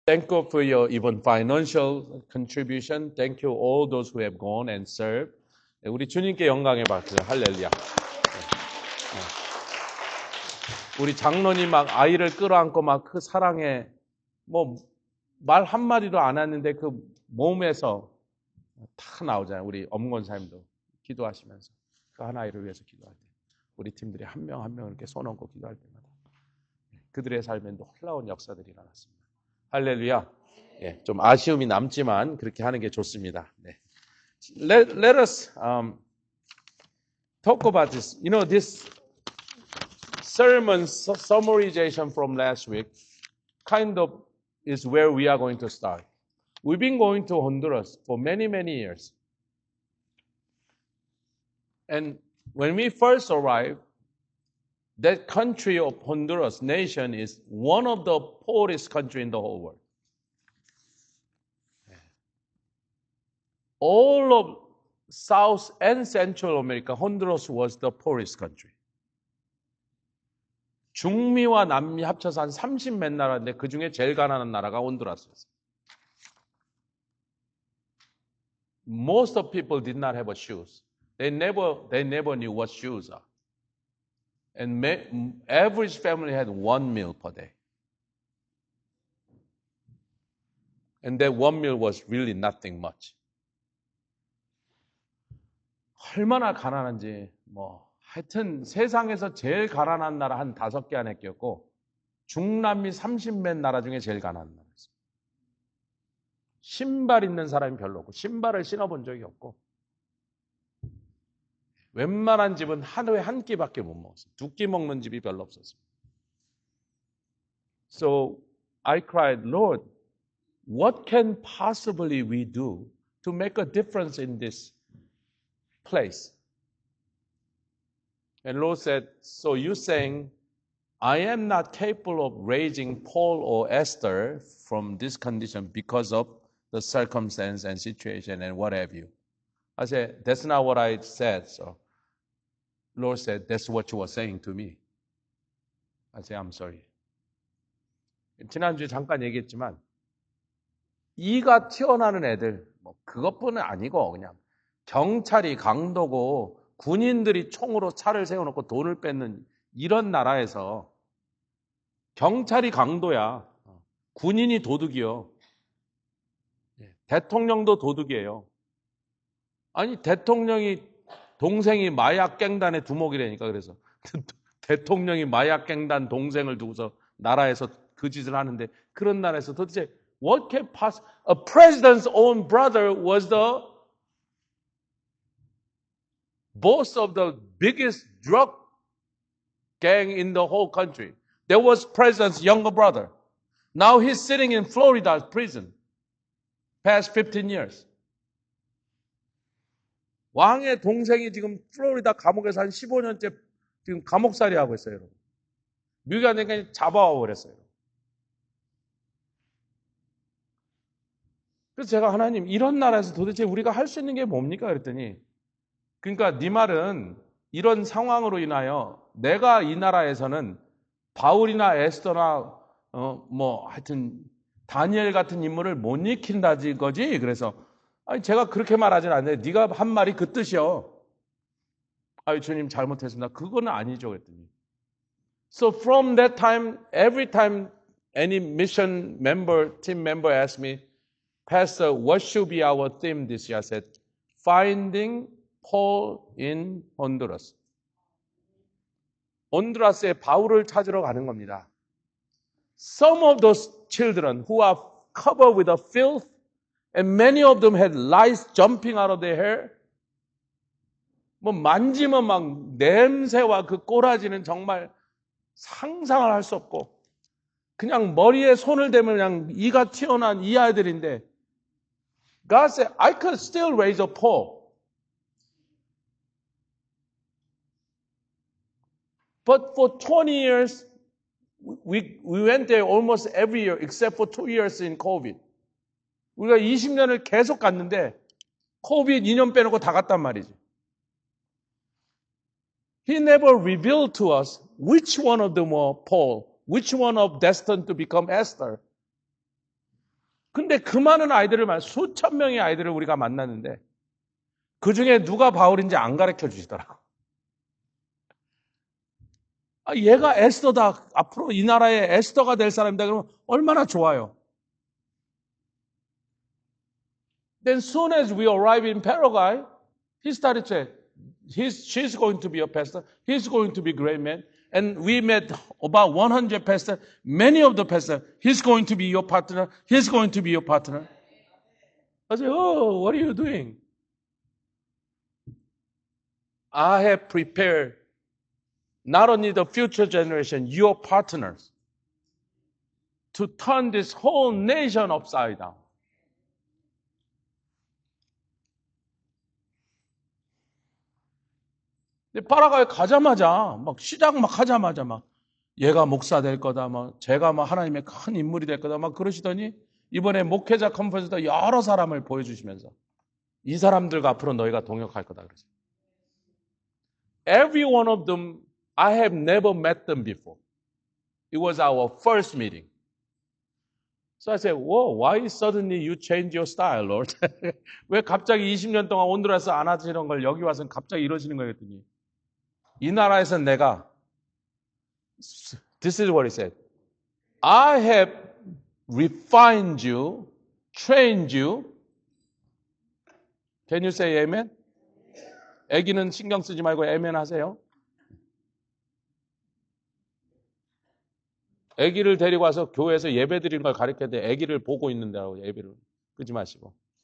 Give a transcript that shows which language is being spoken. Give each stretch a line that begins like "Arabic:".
English: Thank you for your even financial contribution. Thank you all those who have gone and served.
Korean: 우리 주님께 영광의 박수. 할렐루야. 우리 장로님 막 아이를 끌어안고 막 그 사랑에 뭐 말 한마디도 안 했는데 그 몸에서 다 나오잖아요. 우리 엄권사님도 기도하시면서 그 한 아이를 위해서 기도할 때 우리 팀들이 한 명 한 명 이렇게 손 얹고 기도할 때마다 그들의 삶에 놀라운 역사들이 일어났습니다. 할렐루야. 예, 좀 아쉬움이 남지만 그렇게 하는 게 좋습니다. 네.
English: Let us talk about this. You know, this sermon summarization from last week kind of is where we are going to start. We've been going to Honduras for many, many years. And when we first arrived, that country of Honduras nation is one of the poorest country in the whole world. All of South and Central America, Honduras was the poorest country.
Korean: 중미와 남미 합쳐서 한 30몇 나라인데 그 중에 제일 가난한 나라가 혼두라스였어요.
English: Most of people did not have a shoes. They never knew what shoes are. And average family had one meal per day. And that one meal was really nothing much.
Korean: 얼마나 가난한지 하여튼 세상에서 제일 가난한 나라 한 5개 안에 꼈고 중남미 30몇 나라 중에 제일 가난한 나라였어요. 신발 있는 사람이 별로 없고 신발을 신어본 적이 없고 웬만한 집은 하루에 한 끼밖에 못 먹었어요. 2끼 먹는 집이 별로 없었어요.
English: So I cried, Lord, what can possibly we do to make a difference in this place? And Lord said, so you're saying, I am not capable of raising Paul or Esther from this condition because of the circumstance and situation and what have you. I said, that's not what I said. So Lord said, that's what you were saying to me. I said, I'm sorry.
Korean: 지난주에 잠깐 얘기했지만 이가 튀어나오는 애들 그것뿐은 아니고 그냥 경찰이 강도고 군인들이 총으로 차를 세워놓고 돈을 뺏는 이런 나라에서 경찰이 강도야. 군인이 도둑이요. 대통령도 도둑이에요. 아니 대통령이 동생이 마약 갱단의 두목이라니까 그래서 대통령이 마약 갱단 동생을 두고서 나라에서 그 짓을 하는데 그런 나라에서 도대체
English: what can possibly a president's own brother was the boss of the biggest drug gang in the whole country. There was president's younger brother. Now he's sitting in Florida prison. Past 15 years.
Korean: 왕의 동생이 지금 플로리다 감옥에서 한 15년째 지금 감옥살이 하고 있어요, 여러분. 미국에 그냥 잡아와 버렸어요. 그래서 제가 하나님 이런 나라에서 도대체 우리가 할 수 있는 게 뭡니까? 그랬더니 그러니까 네 말은 이런 상황으로 인하여 내가 이 나라에서는 바울이나 에스더나 하여튼 다니엘 같은 인물을 못 익힌다지 거지. 그래서 아니 제가 그렇게 말하진 않는데 네가 한 말이 그 뜻이요. 아유 주님 잘못했습니다. 그거는 아니죠. 그랬더니
English: So from that time, every time any mission member, team member asked me, Pastor, what should be our theme this year? I said, Finding Paul in Honduras.
Korean: honduras 바울을 찾으러 가는 겁니다.
English: Some of those children who are covered with a filth and many of them had lice jumping out of their hair.
Korean: 만지면 막 냄새와 그 꼬라지는 정말 상상을 할 수 없고 그냥 머리에 손을 대면 그냥 이가 튀어나온 이 아이들인데
English: God said, I could still raise a Paul. But for 20 years, we went there almost every year except for 2 years in COVID.
Korean: 우리가 20년을 계속 갔는데 COVID 2년 빼놓고 다 갔단 말이지.
English: He never revealed to us which one of them were Paul, which one of destined to become Esther.
Korean: 근데 그 많은 아이들을, 수천 명의 아이들을 우리가 만났는데 그 중에 누가 바울인지 안 가르쳐 주시더라고. 얘가 에스더다. 앞으로 이 나라의 에스더가 될 사람이다. 그러면 얼마나 좋아요.
English: Then soon as we arrive in Paraguay, he started saying, she's going to be a pastor. He's going to be a great man. And we met about 100 pastors. Many of the pastors, he's going to be your partner. He's going to be your partner. I said, oh, what are you doing? I have prepared not only the future generation, your partners, to turn this whole nation upside down.
Korean: 근데 파라과이 가자마자, 시작 하자마자 얘가 목사 될 거다, 제가 하나님의 큰 인물이 될 거다, 그러시더니 이번에 목회자 컨퍼런스도 여러 사람을 보여주시면서 이 사람들과 앞으로 너희가 동역할 거다 그러죠.
English: Every one of them, I have never met them before. It was our first meeting. So I said, whoa, why suddenly you change your style, Lord?
Korean: 왜 갑자기 20년 동안 온두라스 안 하시는 걸 여기 와서는 갑자기 이러시는 거예요? 그랬더니 이 나라에서 내가
English: This is what he said. I have refined you, trained you. Can you say amen?
Korean: 애기는 신경 쓰지 말고 amen 하세요. 애기를 데리고 와서 교회에서 예배 드리는 걸 가르쳐야 돼. 애기를 보고 있는다고 예배를 끄지 마시고.